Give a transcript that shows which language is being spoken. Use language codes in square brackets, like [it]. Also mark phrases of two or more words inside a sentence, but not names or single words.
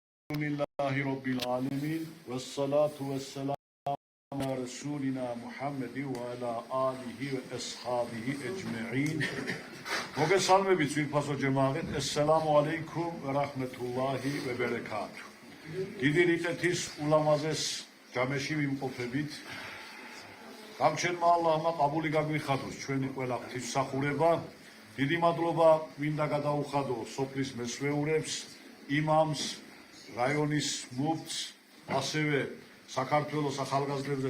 [ar] الحمد لله رب العالمين والصلاة والسلام على رسولنا محمد وعلى آله وأصحابه أجمعين [ka] მოგესალმებით ძვირფასო ჯემაღეთ [ar] السلام عليكم و رحمة الله وبركاته [ka] დიდი რიყეთის ულამაზეს ჯამეში ვიმყოფებით გამჩენმა ალლაჰმა ყაბული გაგვიხადოს ჩვენი ყველა ღვთისმსახურება დიდი მადლობა მინდა გადაუხადო სოფლის მესვეურებს იმამს რაიონის მუფტს ასევე საქართველოს ახალგაზრდებზე